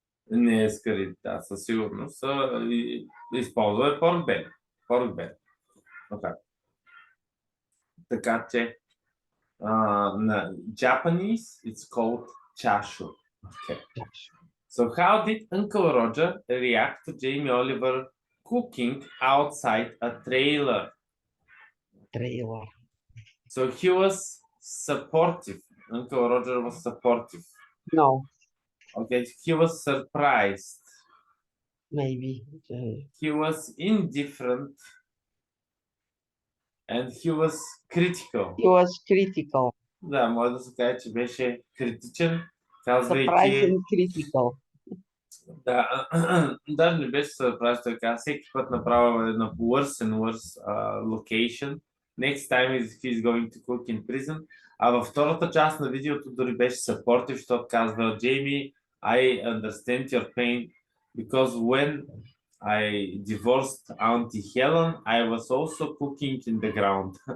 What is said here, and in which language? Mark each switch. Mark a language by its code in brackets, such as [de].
[bg] Не е скариди, да, със сигурност. Използва е [en] pork belly. Pork belly. Okay. [bg] Така че на [en] Japanese it's called chashu. Okay. So how did Uncle Roger react to Jamie Oliver cooking outside a trailer? Trailer. So he was supportive. Uncle Roger was supportive. No. Okay, he was surprised. Maybe. He was indifferent. And he was critical. He was critical. [bg] Да, може да се каже, че беше критичен, казвайки... [en] Surprised and critical. [bg] Да, даже не беше surprised, той каза, всеки път направо на [en] worse and worse location. Next time he's going to cook in prison. [bg] А във втората част на видеото дори беше supportive, защото казва, [en] Jamie, I understand your pain, because when I divorced Auntie Helen, I was also cooking in the ground.